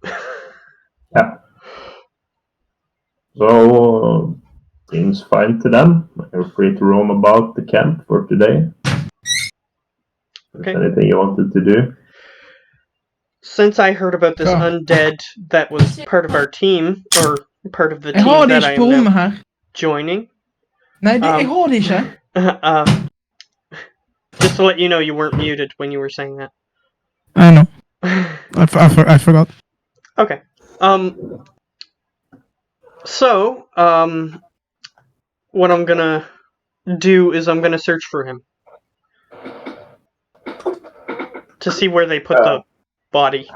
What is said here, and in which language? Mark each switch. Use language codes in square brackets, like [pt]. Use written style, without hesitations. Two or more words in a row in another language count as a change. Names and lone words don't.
[en] Yeah. So, seems fine to them. You're free to roam about the camp for today. Okay. Anything you wanted to do? Since I heard about this [no] Ja. [en] undead that was part of our team, or part of the [no] Jeg har [en] team [no] det [en] that I [no] ikke på [en] am [no] rommet [en] now [no] her. [en] joining, [no] Nei, jeg har det ikke. [en] just to let you know, you weren't muted when you were saying that. I know. I forgot. Okay. So, what I'm gonna do is I'm gonna search for him to see where they put the body.